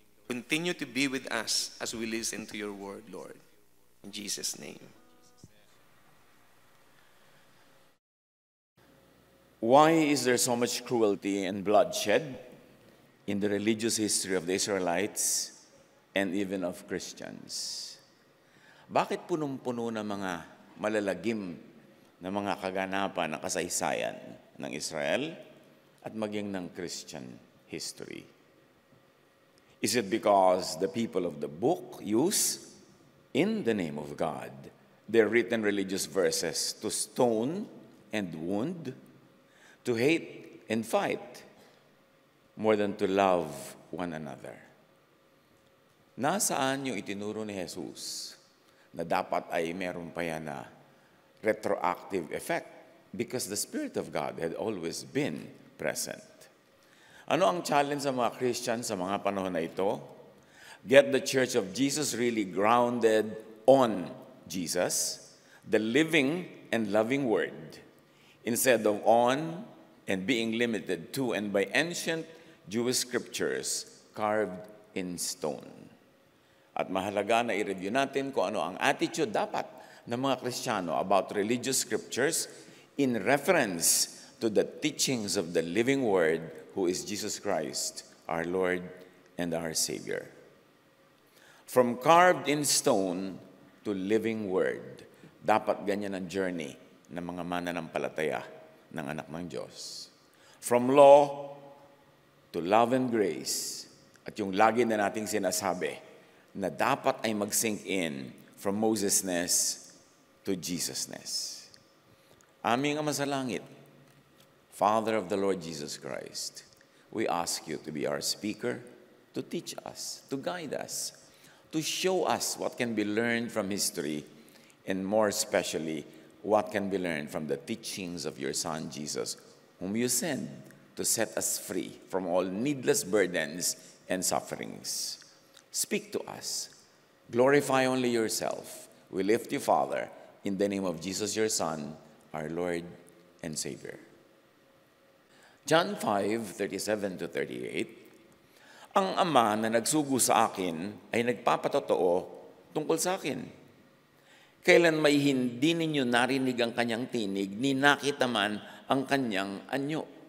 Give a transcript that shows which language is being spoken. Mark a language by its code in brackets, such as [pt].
[en] Continue to be with us as we listen to your word, Lord. In Jesus' name. Why is there so much cruelty and bloodshed in the religious history of the Israelites and even of Christians? [tl] Bakit punong-puno ng mga malalagim na mga kaganapan na kasaysayan ng Israel at maging ng Christian history? [en] Is it because the people of the book use, in the name of God, their written religious verses to stone and wound, to hate and fight, more than to love one another? [tl] Nasaan yung itinuro ni Jesus na dapat ay meron pa yan na retroactive effect? [en] Because the Spirit of God had always been present. [tl] Ano ang challenge sa mga Christians sa mga panahon na ito? [en] Get the Church of Jesus really grounded on Jesus, the living and loving Word, instead of on and being limited to and by ancient Jewish scriptures carved in stone. [tl] At mahalaga na i-review natin kung ano ang attitude dapat ng mga Kristiyano [en] about religious scriptures in reference to the teachings of the living Word, who is Jesus Christ, our Lord and our Savior. From carved in stone to living Word, [tl] dapat ganyan ang journey ng mga mananampalataya ng anak ng Diyos. [en] From law to love and grace, [tl] at yung lagi na nating sinasabi, na dapat ay mag-sink in from Mosesness to Jesusness. Aming Ama sa langit, [en] Father of the Lord Jesus Christ, we ask you to be our speaker, to teach us, to guide us, to show us what can be learned from history, and more especially, what can be learned from the teachings of your Son, Jesus, whom you sent to set us free from all needless burdens and sufferings. Speak to us. Glorify only yourself. We lift you, Father, in the name of Jesus, your Son, our Lord and Savior. [tl] John 5:37 to 38, ang Ama na nagsugo sa akin ay nagpapatotoo tungkol sa akin. Kailan may hindi ninyo narinig ang kanyang tinig, ni nakita man ang kanyang anyo.